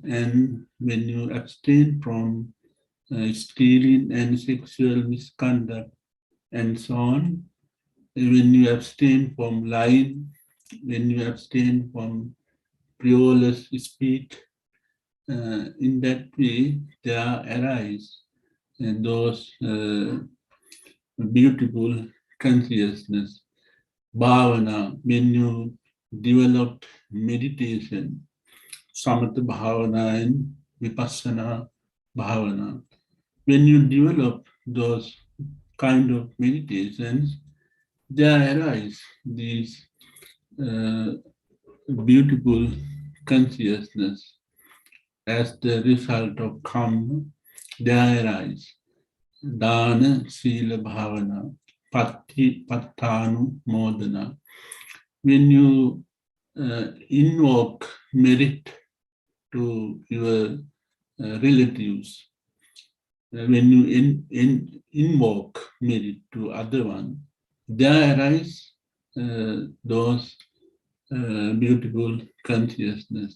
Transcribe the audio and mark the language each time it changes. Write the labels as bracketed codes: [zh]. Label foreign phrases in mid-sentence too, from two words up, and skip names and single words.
[en] and when you abstain from stealing and sexual misconduct and so on, when you abstain from lying, when you abstain from frivolous speech, in that way there arise those beautiful consciousness. Bhavana, when you develop meditation, [pi] samatha bhavana and vipassana bhavana, [en] when you develop those kind of meditations, there arise these beautiful consciousness. As the result of karma, there arise [pi] dana, sila, bhavana, patti, pattanu, modana. [en] When you invoke merit to your relatives, when you invoke merit to other one, there arise those beautiful consciousness.